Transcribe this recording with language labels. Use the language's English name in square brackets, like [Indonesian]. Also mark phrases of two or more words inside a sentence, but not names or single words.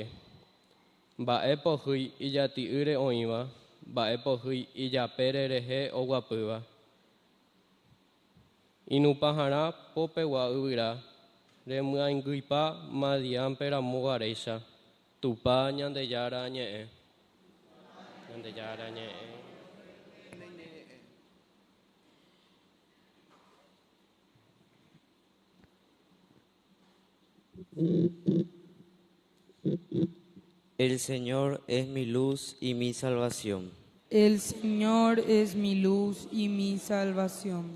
[Guarani] Mba'e pohýi ijati'ýre oĩva, mba'e pohýi ijapére rehe oguapýva. Inupaharã popegua yvyra, remyãingypa Madiánpe ramoguaréicha. Tupa Ñandejára ñe'ẽ. Ñandejára ñe'ẽ. [Spanish] El Señor es mi luz y mi salvación. El Señor es mi luz y mi salvación.